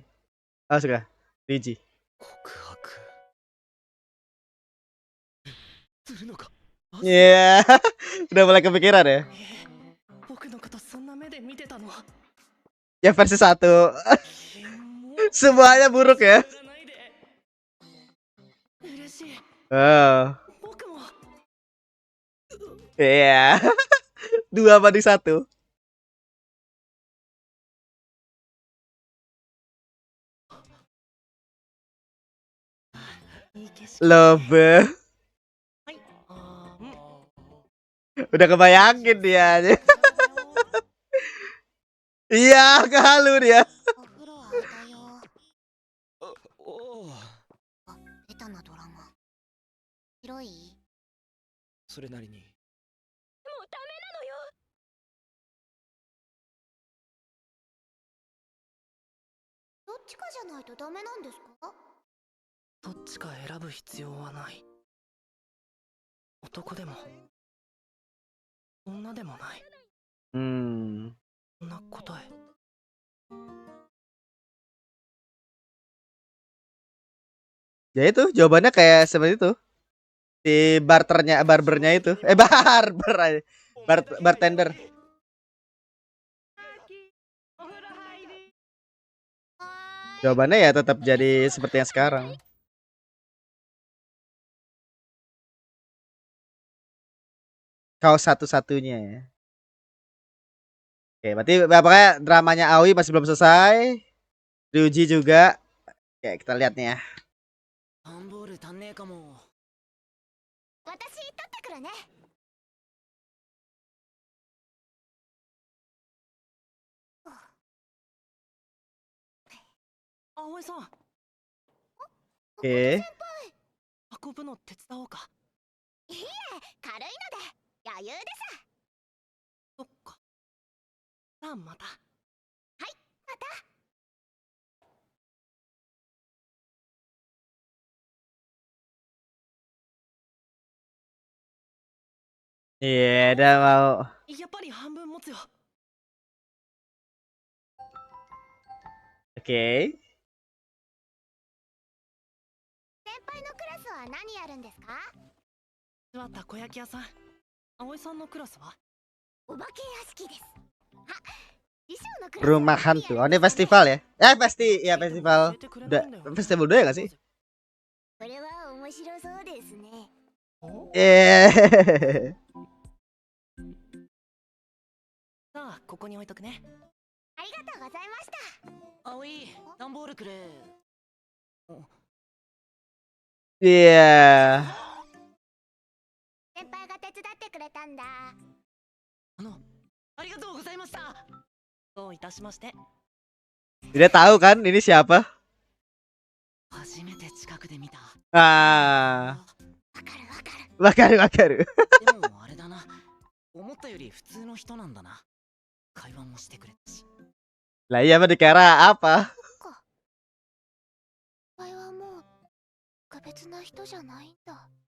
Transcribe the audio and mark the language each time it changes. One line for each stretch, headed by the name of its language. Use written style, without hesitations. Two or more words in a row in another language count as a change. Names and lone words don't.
Indonesian: Oh, suka. Ryuji.
Japanese: 告白。するのか。
Indonesian: Iya. Udah mulai kepikiran ya.
Japanese: 僕のことそんな目で見てたの。
Indonesian: Ya versi 1.
Japanese: キモ。
Indonesian: Semuanya buruk ya.
Japanese: 知らないで。嬉しい。 Oh. 僕も。
Indonesian: Iya. 2 banding 1.
Japanese: いい景色。
English: Love.
Japanese: はい。あー、うん。
Indonesian: Udah kebayangin dia. Iya, kehalu dia.
Japanese: お風呂空いたよ。おお。ベタなドラマ。広い？それなりに。もうダメなのよ。どっちかじゃないとダメなんですか？どっちか選ぶ必要はない。男でも女でもない。 Hmm. そんな答え。
Indonesian: Ya itu jawabannya kayak seperti itu. Si barbernya itu. Barber aja. Bartender. Jawabannya ya tetap jadi seperti yang sekarang. Kau satu-satunya ya. Oke, berarti pokoknya dramanya Aoi masih belum selesai. Ryuji juga. Oke, kita lihat nih ya.
Japanese: 段ボール足んねえかも。私取ってくるね。葵さん、
Indonesian: Oke.
Japanese: 運ぶの手伝おうか。いいえ、軽いので余裕でさ。そっか。じゃあまた。はい、また。
Indonesian: Iya, udah mau.
Japanese: やっぱり半分持つよ。
Indonesian: Oke.
Japanese: 先輩のクラスは何やるんですか？はたこ焼き屋さん。葵さんのクラスは？お化け屋敷です。あ、衣装のクラス
Indonesian: Rumah hantu. Oh, ini festival ya? Festival.
Japanese: 教えてくれ
Indonesian: Udah
Japanese: ないんだよ。
Indonesian: festival 2 ya gak sih?
Japanese: これは面白そうですね。 Eh. さあ、ここに置いとくね。ありがとうございました。葵、段ボールくれ。
Indonesian: Iya.
Japanese: 先輩が手伝ってくれたんだ。ありがとうございました。どういたしまして。
Indonesian: Dia tahu kan ini siapa?
Japanese: 初めて近くで見た。 Ah. わかるわかる。 Wakaru. でもあれだな。思ったより普通の人なんだな。会話もしてくれたし。
Indonesian: Lah iya mah dikira apa?
Japanese: 先輩はもう特別な人じゃないんだ。